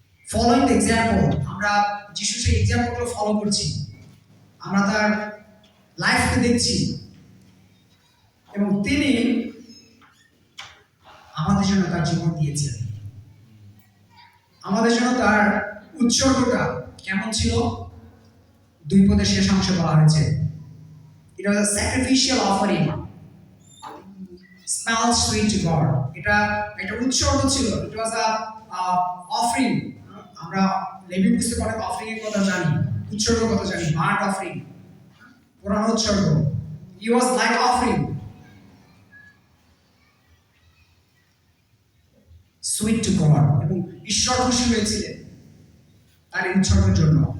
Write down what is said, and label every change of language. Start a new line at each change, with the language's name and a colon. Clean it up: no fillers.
English: following the example,
Bangla: আমরা যিশু সেই এক্সাম্পলগুলো ফলো করছি, আমরা তার লাইফকে দেখছি এবং তিনি আমাদের জন্য তার জীবন দিয়েছেন। আমাদের জন্য তার উৎসর্গটা কেমন ছিল? 2 পদের শেষ অংশে বলা হয়েছে,
English: it was a sacrificial offering, smelled sweet to God.
Bangla: এটা একটা উৎসর্গ ছিল,
English: it was a offering.
Bangla: আমরা লেভি পুস্তকে অনেক অফারিং এর কথা জানি, উৎসর্গের কথা জানি, বার্ট অফারিং, পুরানো উৎসর্গ।
English: He was like offering, sweet to God,
Bangla: এবং ঈশ্বর খুশি হয়েছিলেন তার এই উৎসর্গের জন্য।